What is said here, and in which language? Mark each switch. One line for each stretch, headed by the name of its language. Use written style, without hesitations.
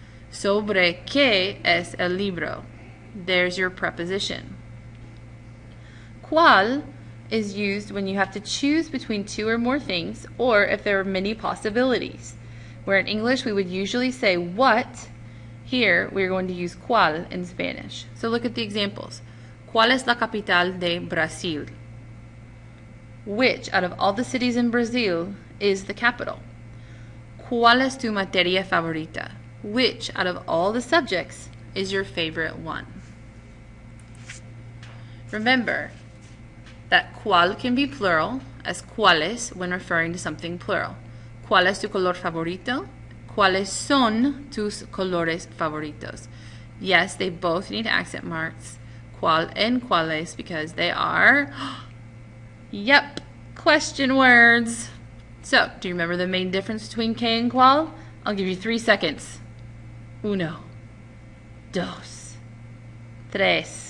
Spanish: ¿Sobre qué es el libro?
English: There's your preposition. ¿Cuál is used when you have to choose between two or more things, or if there are many possibilities. Where in English we would usually say what, here we're going to use cuál in Spanish. So look at the examples.
Spanish: ¿Cuál es la capital de Brasil?
English: Which out of all the cities in Brazil is the capital?
Spanish: ¿Cuál es tu materia favorita?
English: Which out of all the subjects is your favorite one? Remember that cuál can be plural as cuáles when referring to something plural.
Spanish: ¿Cuál es tu color favorito? ¿Cuáles son tus colores favoritos?
English: Yes, they both need accent marks. ¿Cuál and cuáles because they are, yep, question words. So, do you remember the main difference between que and cuál? I'll give you 3 seconds. 1, 2, 3.